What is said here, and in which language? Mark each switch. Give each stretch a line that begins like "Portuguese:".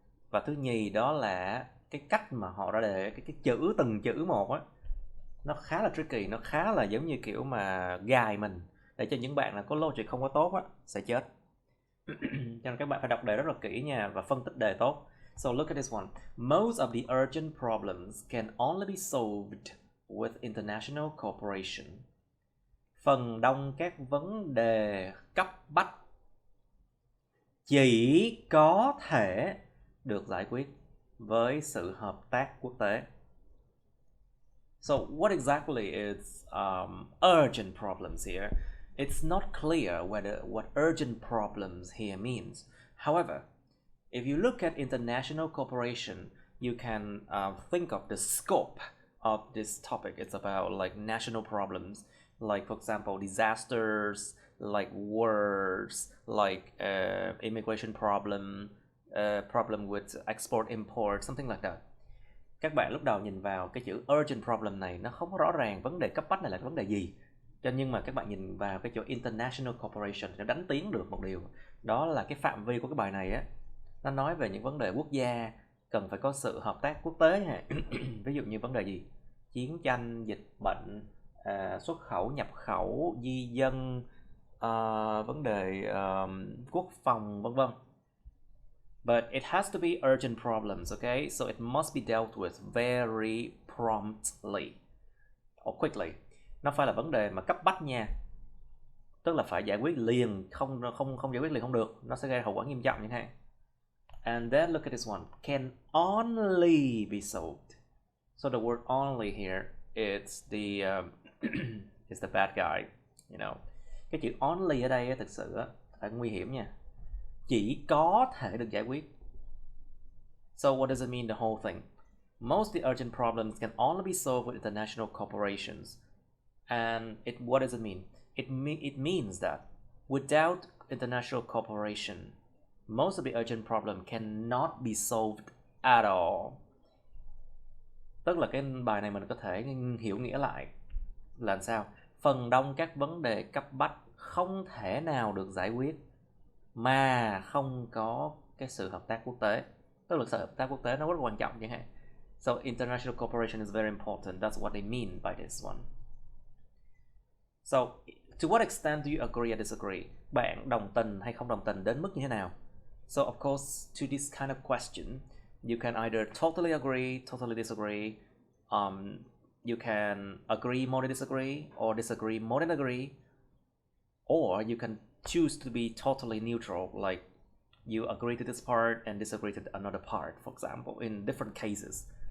Vietnamese: Và thứ nhì đó là cái cách mà họ ra đề, cái chữ từng chữ một á, nó khá là tricky, nó khá là giống như kiểu mà gài mình, để cho những bạn là có logic không có tốt á sẽ chết. Cho nên các bạn phải đọc đề rất là kỹ nha, và phân tích đề tốt.
English: So look at this one. Most of the urgent problems can only be solved with international cooperation.
Vietnamese: Phần đông các vấn đề cấp bách chỉ có thể được giải quyết với sự hợp tác quốc tế.
English: So what exactly is urgent problems here? It's not clear what urgent problems here means. However, if you look at international cooperation, you can think of the scope of this topic. It's about like national problems, like for example disasters, like wars, like immigration problem with export import, something like that.
Vietnamese: Các bạn lúc đầu nhìn vào cái chữ
English: urgent problem
Vietnamese: này, nó không có rõ ràng vấn đề cấp bách này là vấn đề gì. Nhưng mà các bạn nhìn vào cái chỗ
English: international cooperation,
Vietnamese: nó đánh tiếng được một điều, đó là cái phạm vi của cái bài này á, nó nói về những vấn đề quốc gia cần phải có sự hợp tác quốc tế nha. Ví dụ như vấn đề gì? Chiến tranh, dịch bệnh, xuất khẩu, nhập khẩu, di dân, vấn đề quốc phòng, vân vân.
English: But it has to be urgent problems, okay? So it must be dealt with very promptly or quickly.
Vietnamese: Nó phải là vấn đề mà cấp bách nha. Tức là phải giải quyết liền, không giải quyết liền không được, nó sẽ gây hậu quả nghiêm trọng như thế.
English: And then look at this one. Can only be solved. So the word only here, it's the it's the bad guy, you know.
Vietnamese: Cái chữ only ở đây thực sự phải nguy hiểm nha. Chỉ có thể được giải quyết.
English: So what does it mean, the whole thing? Most of the urgent problems can only be solved with international corporations. And what does it mean? It means that without international cooperation, most of the urgent problem cannot be solved at all.
Vietnamese: Tức là cái bài này mình có thể hiểu nghĩa lại là sao? Phần đông các vấn đề cấp bách không thể nào được giải quyết mà không có cái sự hợp tác quốc tế. Tức là sự hợp tác quốc tế nó rất quan trọng chẳng hạn.
English: So international cooperation is very important. That's what they mean by this one. So to what extent do you agree or disagree?
Vietnamese: Bạn đồng tình hay không đồng tình đến mức như thế nào?
English: So of course, to this kind of question, you can either totally agree, totally disagree. You can agree more than disagree, or disagree more than agree, or you can choose to be totally neutral, like you agree to this part and disagree to another part, for example, in different cases.